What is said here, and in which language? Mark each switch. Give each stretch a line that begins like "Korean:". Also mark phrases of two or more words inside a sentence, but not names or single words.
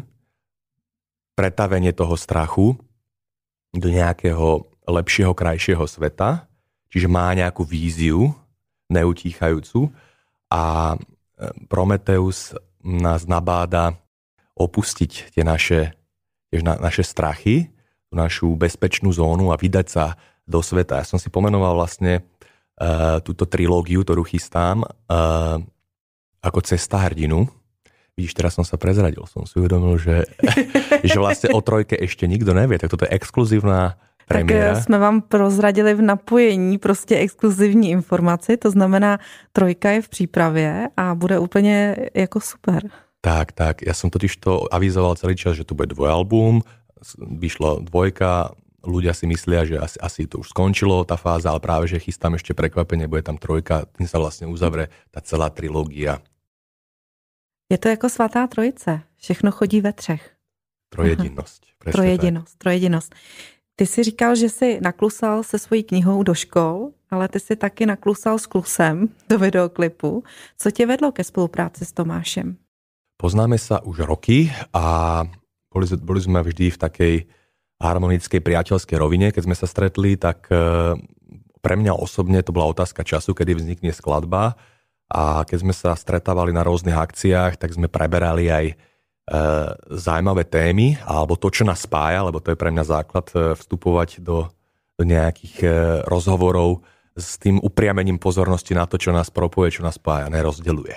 Slovak: pretavenie toho strachu do nejakého lepšieho, krajšieho sveta, čiže má nejakú víziu neutíchajúcu a Prometeus nás nabáda opustiť tie naše strachy, tú našu bezpečnú zónu a vydať sa do sveta. Ja som si pomenoval vlastne túto trilógiu, ktorú chystám, ako Cesta hrdinu. Vidíš, teraz som sa prezradil. Som si uvedomil, že vlastne o 3 ešte nikto nevie. Tak toto je exkluzívna premiéra.
Czech: Tak jsme vám prozradili v napojení prostě exkluzivní informaci, to znamená 3 je v přípravě a bude úplně jako super. Tak.
Slovak: Ja som totiž to avizoval celý čas, že tu bude dvojalbum, vyšlo 2, ľudia si myslia, že asi to už skončilo, tá fáza, ale práve, že chystám ešte prekvapenie, bude tam 3, tým sa vlastne uzavre tá celá trilógia.
Czech: Je to jako svatá trojice, všechno chodí ve 3.
Slovak: Trojedinosť. Trojedinosť.
Czech: Ty si říkal, že jsi naklusal se svojí knihou do škol, ale ty si taky naklusal s Klusem do videoklipu. Co tě vedlo ke spolupráci s Tomášem?
Slovak: Poznáme sa už roky a boli sme vždy v takej harmonickej priateľskej rovine, keď sme sa stretli, tak pre mňa osobne to bola otázka času, kedy vznikne skladba a keď sme sa stretávali na rôznych akciách, tak sme preberali aj zaujímavé témy alebo to, čo nás spája, lebo to je pre mňa základ vstupovať do nejakých rozhovorov s tým upriamením pozornosti na to, čo nás propojuje, čo nás spája, nerozdeľuje.